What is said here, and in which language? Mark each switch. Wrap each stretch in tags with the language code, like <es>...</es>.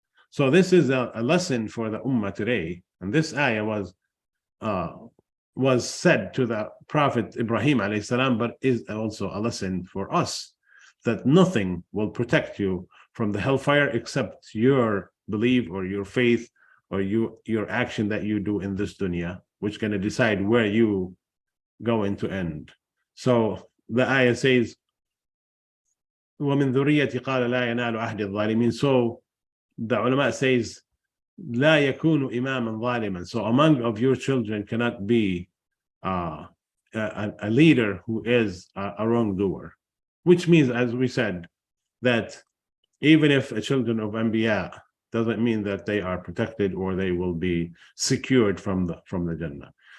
<en>So this is a lesson for the Ummah today. And this ayah was said to the Prophet Ibrahim alayhi salam, but is also a lesson for us, that nothing will protect you from the hellfire except your belief or your faith or your action that you do in this dunya, which is going to decide where you going to end. So the ayah says,</en> <ar>وَمِن ذُرِّيَّتِ قَالَ لَا يَنَالُ عَهْدِ الظَّالِمِينَ.</ar> <en>So the ulama says,</en> <ar>لَا يَكُونُ إِمَامًا ظَالِمًا.</ar> <en>So among of your children cannot be a leader who is a wrongdoer. Which means, as we said, that even if a children of Anbiya, doesn't mean that they are protected or they will be secured from the Jannah.</en>